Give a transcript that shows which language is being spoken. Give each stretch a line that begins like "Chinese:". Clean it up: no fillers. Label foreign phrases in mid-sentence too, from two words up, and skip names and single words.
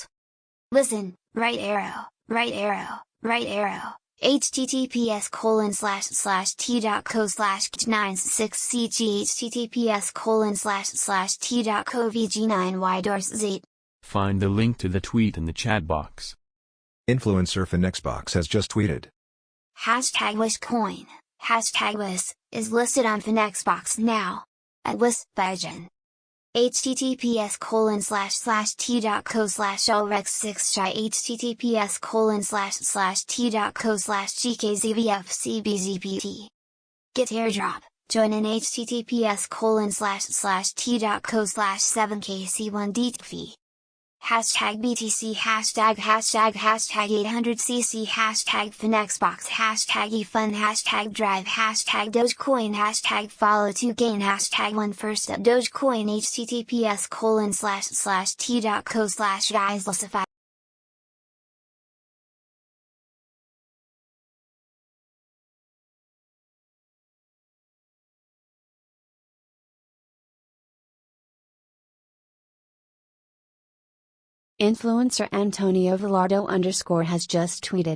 English: Listen, right arrow, https://t.co/kj96cg https://t.co/vg9y-8. Find the link to the tweet in the chat box. Influencer Finexbox has just tweeted. #WishCoin, #Wish, is listed on Finexbox now. At Wish Baijian. https://t.co/ulrex6chi https://t.co/gkzvfcbzpt. Get airdrop, join in https://t.co/7kc1dtv. #BTC, #800cc, #Finexbox, #eFund, #Drive, #Dogecoin, #follow2gain, #OneFirstUp Dogecoin https://t.co/guyslusify. Influencer Antonio Velardo_ has just tweeted.